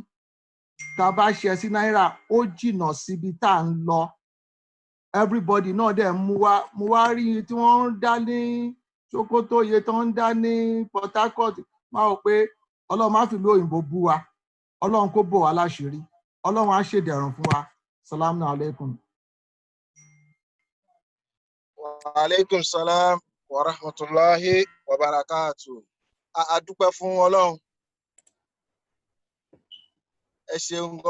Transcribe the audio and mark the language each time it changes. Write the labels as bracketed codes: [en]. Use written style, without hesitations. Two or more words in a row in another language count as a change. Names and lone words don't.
[yo] Tá a bá ṣe sí náírà, ó jìnnà síbi tá à ń lọ. Everybody náà dẹ̀ mú wá rí tí wọ́n ń dá ní Sokoto, iye tó ń dá ní Port Harcourt. Máa rò pé Ọlọ́run má fi ìlú òyìnbó bú wa. Ọlọ́run kó bò wá láṣìírí. Ọlọ́run á ṣèdẹ̀rùn fún wa. [ar] السلام عليكم. وعليكم السلام ورحمة الله وبركاته. [yo] A dúpẹ́ fún Ọlọ́run. Ẹ ṣeun